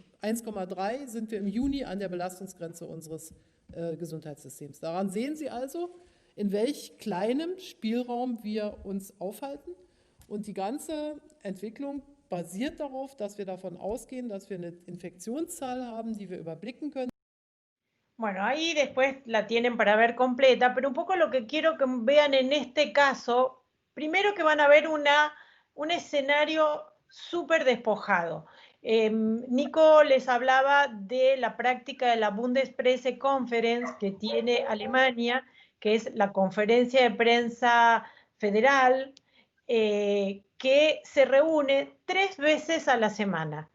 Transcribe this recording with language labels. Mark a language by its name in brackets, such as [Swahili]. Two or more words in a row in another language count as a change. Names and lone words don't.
[German] 1,3 sind wir im Juni an der Belastungsgrenze unseres Gesundheitssystems. Daran sehen Sie also, in welch kleinem Spielraum wir uns aufhalten. Und die ganze Entwicklung basiert darauf, dass wir davon ausgehen, dass wir eine Infektionszahl haben, die wir überblicken können. [Spanish] Bueno, ahí después la tienen para ver completa, pero un poco lo que quiero que vean en este caso, primero que van a ver un escenario súper despojado. Nico les hablaba de la práctica de la Bundespressekonferenz que tiene Alemania, que es la conferencia de prensa federal, que se reúne 3 veces a la semana.